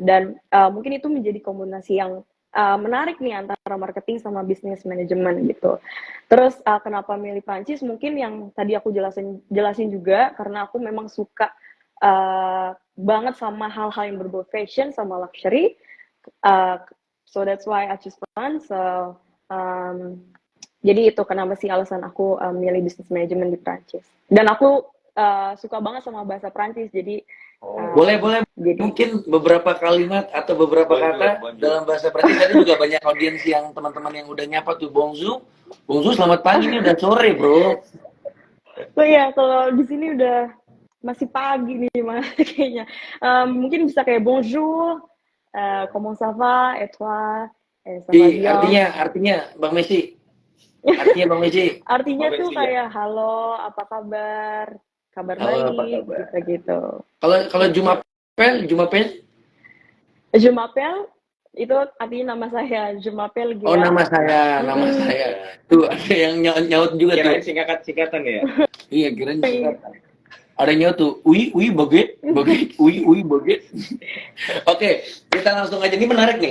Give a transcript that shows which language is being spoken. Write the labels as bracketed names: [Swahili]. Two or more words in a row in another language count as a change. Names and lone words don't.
[Indonesian] Dan mungkin itu menjadi kombinasi yang menarik nih antara marketing sama bisnis manajemen gitu. Terus kenapa milih Prancis? Mungkin yang tadi aku jelasin juga karena aku memang suka banget sama hal-hal yang berbau fashion sama luxury. [English] So that's why I choose France. [Indonesian] So jadi itu kenapa sih alasan aku milih bisnis manajemen di Prancis. Dan aku suka banget sama bahasa Prancis. Jadi Boleh jadi mungkin beberapa kalimat atau beberapa kata dalam bahasa Prancis. Tadi juga banyak audiens yang teman-teman yang udah nyapa tuh bonjour. Bonjour, selamat pagi, ini udah sore, Bro. oh ya, kalau di sini udah masih pagi nih Mas kayaknya. Mungkin bisa kayak [French] bonjour, comment ça va, et toi, ça va bien. [Indonesian] Artinya Bang Messi. Artinya Bang Messi. Artinya tuh Ya. kayak halo, apa kabar? Kabar Halo, apa baik, kabar? gitu. Kalau Jumapel? [French] Je m'appelle [Indonesian] itu artinya nama saya, [French] Je m'appelle Oh, [Indonesian] Gea. nama saya. Tuh ada yang nyaut juga tuh. Kirain singkatan ya? Iya, kirain singkatan. Ada nyaut tuh, baget. Oke, kita langsung aja. Ini menarik nih.